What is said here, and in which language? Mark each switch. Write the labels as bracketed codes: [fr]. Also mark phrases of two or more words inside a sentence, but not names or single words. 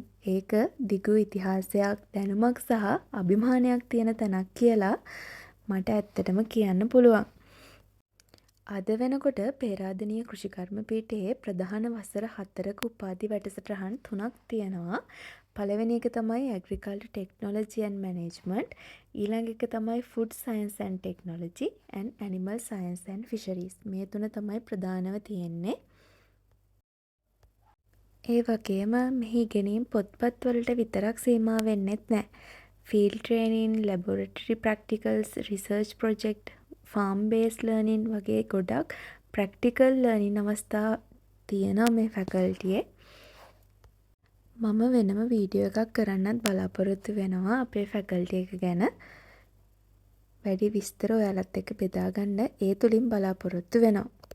[si] ඒක දිගු ඉතිහාසයක්, දැනුමක් සහ අභිමානයක් තියෙන තැනක් කියලා මට ඇත්තටම කියන්න පුළුවන්. අද වෙනකොට පේරාදෙණිය කෘෂිකර්ම පීඨයේ ප්‍රධාන වසර 4ක උපාධි වැඩසටහන් 3ක් තියෙනවා. පළවෙනි එක තමයි [en] Agriculture Technology and Management. [si] ඊළඟ එක තමයි [en] Food Science and Technology and Animal Science and Fisheries. [si] මේ තුන තමයි ප්‍රධානව තියෙන්නේ. ඒ වගේම මෙහි ඉගෙනීම් පොත්පත් වලට විතරක් සීමා වෙන්නෙත් නැහැ. [en] Field training, laboratory practicals, research project, farm based learning [si] වගේ ගොඩක් [en] practical learning [si] අවස්ථා තියෙනවා මේ ෆැකල්ටියේ. මම වෙනම වීඩියෝ එකක් කරන්නත් බලාපොරොත්තු වෙනවා අපේ ෆැකල්ටි එක ගැන. වැඩි විස්තර ඔයාලත් එක්ක බෙදා ගන්න ඒ තුලින් බලාපොරොත්තු වෙනවා.